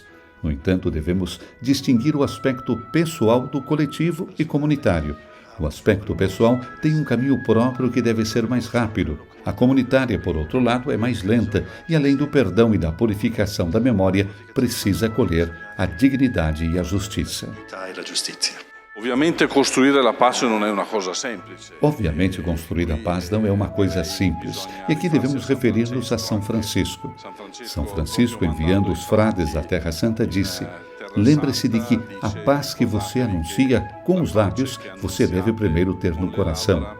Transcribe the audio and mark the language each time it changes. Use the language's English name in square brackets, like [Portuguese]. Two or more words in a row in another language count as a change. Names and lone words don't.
[Portuguese] No entanto, devemos distinguir o aspecto pessoal do coletivo e comunitário. O aspecto pessoal tem um caminho próprio que deve ser mais rápido. A comunitária, por outro lado, é mais lenta e, além do perdão e da purificação da memória, precisa acolher a dignidade e a justiça. [Italian] Ovviamente construire la pace non è una cosa semplice. [Portuguese] Obviamente, construir a paz não é uma coisa simples. E aqui devemos referir-nos a São Francisco. São Francisco, enviando os frades à Terra Santa, disse: lembre-se de que a paz que você anuncia com os lábios, você deve primeiro ter no coração.